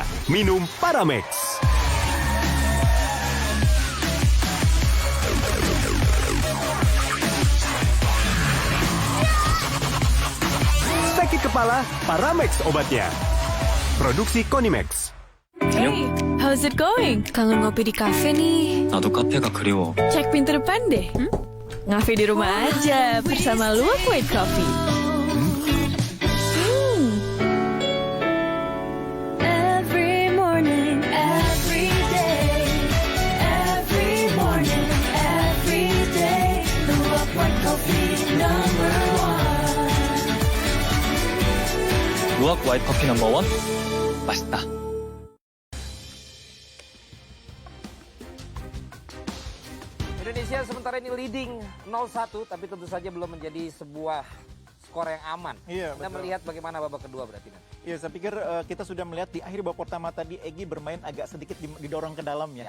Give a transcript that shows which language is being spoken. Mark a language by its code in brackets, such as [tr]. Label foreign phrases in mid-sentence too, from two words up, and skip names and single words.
[id] Minum Paramex. Sakit kepala, Paramex obatnya. Produksi Konimax. [en] Hey, how's it going? [id] Kangen ngopi di kafe nih. [ko] 나도 카페가 그리워. [id] Cek pintu depan deh. Ngafe di rumah aja bersama Luwak White Coffee. [en] Every morning, every day. Every morning, every day. Luwak White Coffee number one. [ko] 루악 화이트 커피 넘버 1 맛있다. [id] Indonesia sementara ini leading 0-1, tapi tentu saja belum menjadi sebuah skor yang aman. Iya, Kita betul. melihat bagaimana babak kedua berarti nanti. Iya, saya pikir kita sudah melihat di akhir babak pertama tadi Egy bermain agak sedikit didorong ke dalamnya.